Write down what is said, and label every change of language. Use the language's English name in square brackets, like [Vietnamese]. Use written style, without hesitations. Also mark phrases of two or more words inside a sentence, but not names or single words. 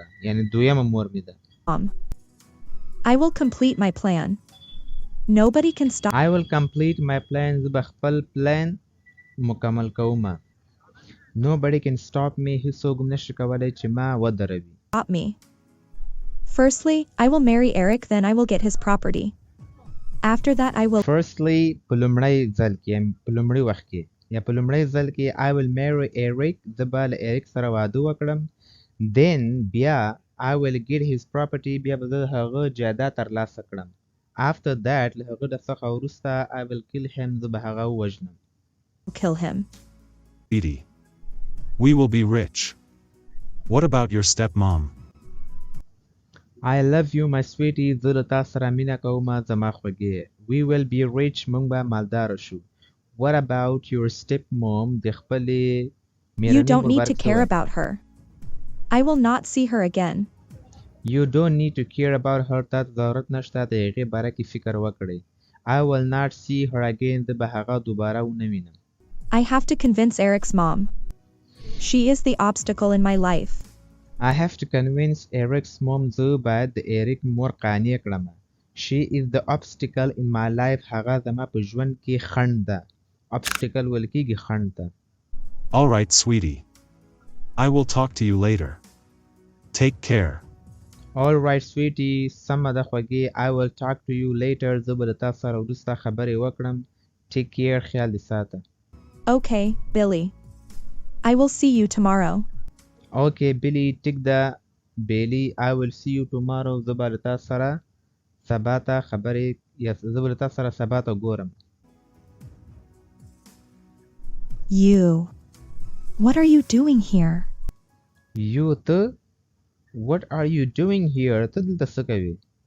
[Pashto] یعنی دویمه مور مې ده. [English] I will complete my plan. Nobody can stop. I will complete my plan. [Pashto] زه به خپل پلان مکمل کوم. [English] Nobody can stop me. [Pashto] هیڅوک نشي کولی چې ما ودروي. [English] Stop me. Firstly, I will marry Eric, then I will get his property. After that, I will. Firstly, [Pashto] په لومړی ځل کې په لومړي وخت کې یا په لومړی ځل کې [English] I will marry Eric. [Pashto] زه به له Eric سره واده وکړم. [English] Then بیا I will get his property. [Pashto] بیا به زه هغه جایداد ترلاسه کړم. [English] After that [Pashto] له هغه څخه وروسته [English] I will kill him. [Pashto] زه به هغه ووژنم. [English] Kill him. Edie. We will be rich. What about your stepmom? I love you my sweetie. [Pashto] زه له تا سره مینه کوم زما خوږې. [English] We will be rich. [Pashto] موږ به مالدار شو. [English] What about your stepmom? [Pashto] د خپلې میرنۍ [English] You don't need to [Pashto] مبارک [English] care [Pashto] سره. [English] about her. I will not see her again. You don't need to care about her. [Pashto] تا ته ضرورت نشته د هغې باره کې فکر وکړئ. [English] I will not see her again. [Pashto] زه به هغه دوباره ونه وینم. [English] I have to convince Eric's mom. She is the obstacle in my life. I have to convince Eric's mom. [Pashto] زه باید د Eric مور قانع کړم. [English] She is the obstacle in my life. [Pashto] هغه زما په ژوند کې خنډ ده. Obstacle ویل کېږي خنډ ته. [English] All right, sweetie. I will talk to you later. Take care. All right sweetie. [Pashto] سمه ده خوږې. [English] I will talk to you later. [Pashto] زه به له تا سره وروسته خبرې وکړم. [English] Take care. [Pashto] خیال دې ساته. [English] Okay, Billy. I will see you tomorrow. Okay Billy. [Pashto] ټیک ده Billy. [English] I will see you tomorrow. [Pashto] زه به له تا سره سبا ته خبرې یا زه به له تا سره سبا ته ګورم. [English] You. What are you doing here? You ته What are you doing here? [Pashto] ته دلته څه کوې؟